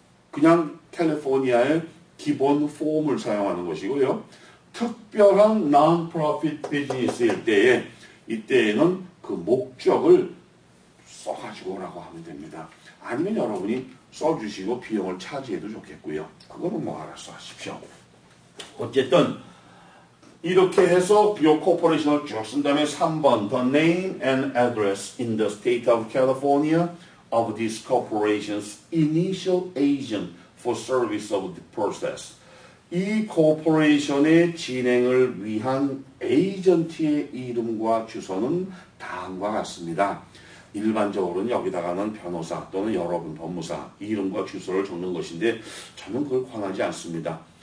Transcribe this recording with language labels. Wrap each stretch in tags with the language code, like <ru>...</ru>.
<ko>그냥 캘리포니아의 기본 폼을 사용하는 것이고요. 특별한 non-profit 비즈니스일 때에 이때에는 그 목적을 써가지고 오라고 하면 됩니다. 아니면 여러분이 써주시고 비용을 차지해도 좋겠고요. 그거는 뭐 알아서 하십시오. 어쨌든 이렇게 해서 이 코퍼레이션을 쭉 쓴 다음에 3번</ko> <en>The name and address in the state of California of this corporation's initial agent for service of the process.</en> <ko>이 코퍼레이션의 진행을 위한 에이전트의 이름과 주소는 다음과 같습니다. 일반적으로는 여기다가는 변호사 또는 여러분 법무사 이름과 주소를 적는 것인데 저는 그걸 권하지 않습니다.</ko>